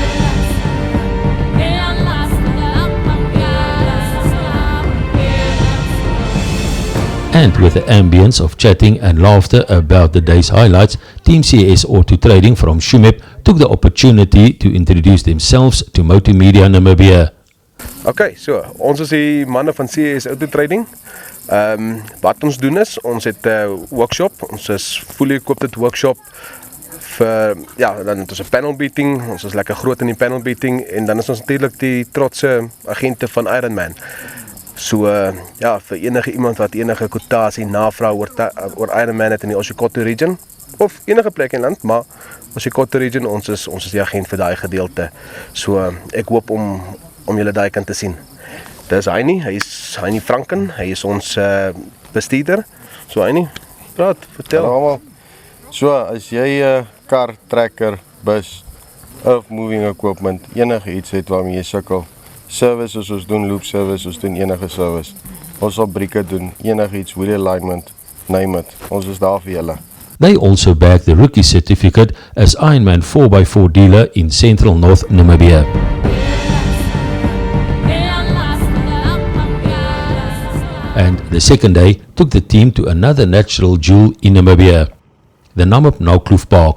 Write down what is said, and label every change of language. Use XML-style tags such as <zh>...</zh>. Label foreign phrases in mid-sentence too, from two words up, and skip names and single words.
<en>And with the ambience of chatting and laughter about the day's highlights, Team CS Auto Trading from Shumep took the opportunity to introduce themselves to Motor Media Namibia.</en> <af>Okay, so ons is die manne van CS Auto Trading. Wat ons doen is, ons het 'n workshop, ons is</af> <en>fully equipped workshop</en> <af>vir, ja, dan het ons 'n</af> <en>panel beating,</en> <af>ons is lekker groot in die</af> <en>panel beating</en> <af>en dan is ons natuurlik die trotse agente van IRONMAN. So ja, vir enige iemand wat enige kwotasie navra oor IRONMAN het in die Oshikoto region, of enige plek in land, maar ons die Kotte region, ons is die agent vir daai gedeelte. So ek hoop om julle daai kan te sien. Dis Heinie, hy is Heinie Franken, hy is ons bestuurder. So Heinie, praat, vertel. Hallo almal. So as jy kar, trekker, bus of</af> <en>moving equipment,</en> <af>enige iets het waarmee jy sukkel, service as ons doen, loop service, ons doen enige service. Ons sal brieke doen, enige iets,</af> <en>wheel alignment, name it.</en> <af>Ons is daar vir julle.</af> <en>They also bagged the rookie certificate as Ironman 4x4 dealer in Central North Namibia. And the second day took the team to another natural jewel in Namibia, the Namib Naukluft Park.</en>